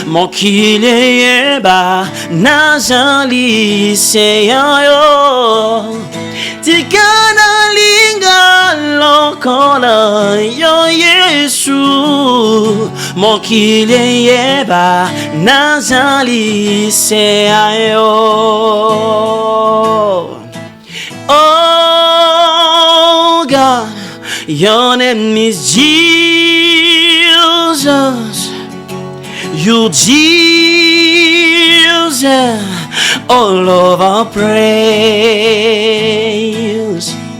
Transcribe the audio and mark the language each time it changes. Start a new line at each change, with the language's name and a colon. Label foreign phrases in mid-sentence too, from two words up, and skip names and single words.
Lingala: Mokile yeba nazali seyo Tikana linga lokola yo Yesu Mokile yeba nazali seyo
English: Oh God, your name is Jesus. You Jesus, all of our praise.